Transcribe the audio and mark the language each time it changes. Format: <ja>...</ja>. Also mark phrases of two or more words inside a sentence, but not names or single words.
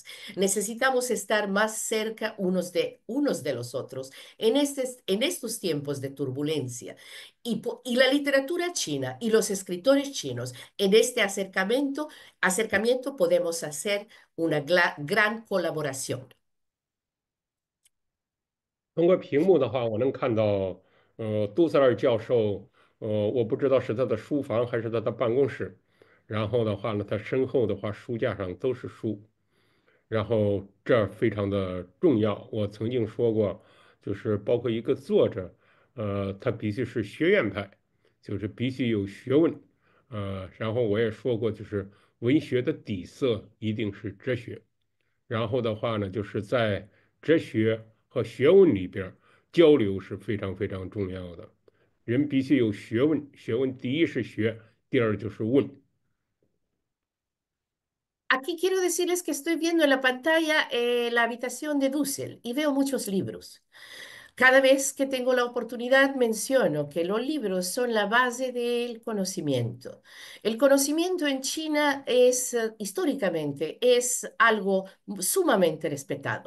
<es>Necesitamos estar más cerca unos de los otros en estos tiempos de turbulencia. Y la literatura china y los escritores chinos en este acercamiento podemos hacer una gran colaboración.</es> <zh>通过屏幕的话，我能看到，杜塞尔教授，我不知道是他的书房还是他的办公室。然后的话呢，他身后的话，书架上都是书。然后这儿非常的重要。我曾经说过，就是包括一个作者，他必须是学院派，就是必须有学问。然后我也说过，就是文学的底色一定是哲学。然后的话呢，就是在哲学和学问里边交流是非常非常重要的。人必须有学问，学问第一是学，第二就是问。</zh> <es>Aquí quiero decirles que estoy viendo en la pantalla la habitación de Dussel y veo muchos libros. Cada vez que tengo la oportunidad menciono que los libros son la base del conocimiento. El conocimiento en China es históricamente es algo sumamente respetado.</es>